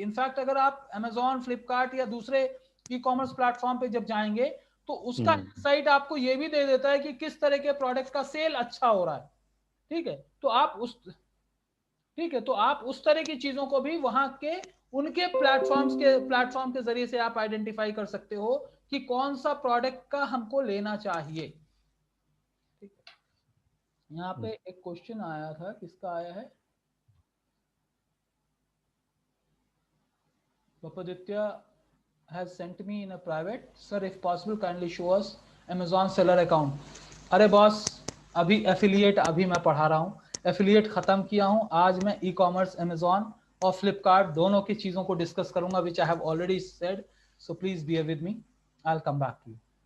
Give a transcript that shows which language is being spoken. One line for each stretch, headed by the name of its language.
Hindi: In fact अगर आप Amazon, Flipkart या दूसरे ई कॉमर्स प्लेटफॉर्म पे जब जाएंगे तो उसका साइट आपको ये भी दे देता है कि किस तरह के प्रोडक्ट का सेल अच्छा हो रहा है। ठीक है, तो आप उस तरह की चीजों को भी वहां के उनके प्लेटफॉर्म के जरिए से आप आइडेंटिफाई कर सकते हो कि कौन सा प्रोडक्ट का हमको लेना चाहिए। ठीक है, यहाँ पे एक क्वेश्चन आया था, किसका आया है,
English: Papaditya has sent me in a private, sir, if possible kindly show us
Hindi: Amazon seller account. अरे बॉस, अभी एफिलिएट अभी मैं पढ़ा रहा हूँ, एफिलिएट खत्म किया हूँ। आज मैं ई कॉमर्स अमेजॉन और फ्लिपकार्ट दोनों की चीजों को डिस्कस करूंगा,
English: Which I have already said, so please bear with me, I will come back to you.